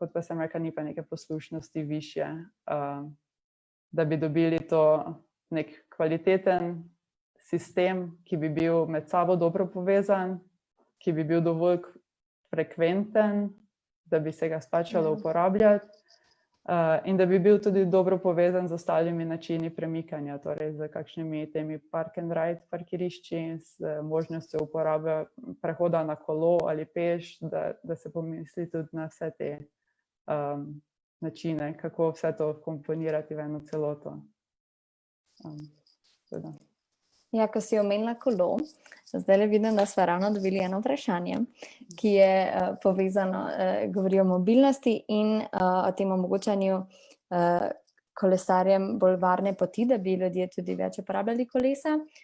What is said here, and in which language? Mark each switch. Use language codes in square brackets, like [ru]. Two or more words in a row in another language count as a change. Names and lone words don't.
[sl] kot pa sem rekla, ni pa neke poslušnosti višje, da bi dobili to nek kvaliteten sistem, ki bi bil med sabo dobro povezan, ki bi bil dovolj frekventen, da bi se ga splačalo uporabljati, in da bi bil tudi dobro povezan z ostalimi načini premikanja, torej z kakšnimi temi [en] park and ride [sl] parkirišči, z možnostjo uporabe prehoda na kolo ali peš, da se pomisli tudi na vse te načine, kako vse to komponirati v eno celoto. Ja, ko si omenila kolo, zdaj vidim, da smo ravno dobili eno vprašanje, ki je povezano, govori o mobilnosti in o tem omogočanju kolesarjem bolj varne poti, da bi ljudje tudi več uporabljali kolesa.